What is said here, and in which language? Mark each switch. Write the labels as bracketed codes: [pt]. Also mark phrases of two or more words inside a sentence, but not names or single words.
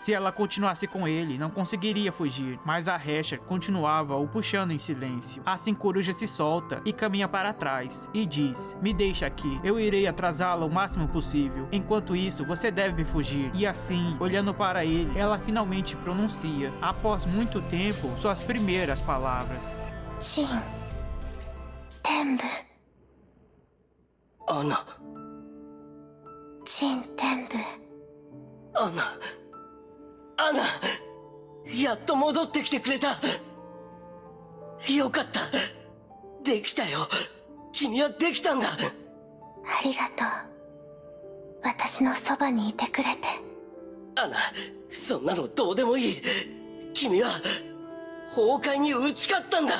[pt] Se ela continuasse com ele, não conseguiria fugir, mas a Hesher continuava o puxando em silêncio. Assim Coruja se solta e caminha para trás, e diz: "Me deixa aqui, eu irei atrasá-la o máximo possível. Enquanto isso, você deve fugir." E assim, olhando para ele, ela finalmente pronuncia, após muito tempo, suas primeiras palavras. [ja] Shin Tenbu. Ana. Shin Tenbu. Ana! やっと戻ってきてくれた。よかった。できたよ。君はできたんだ。ありがとう。私のそばにいてくれて。アナ、そんなのどうでもいい。君は崩壊に打ち勝ったんだ。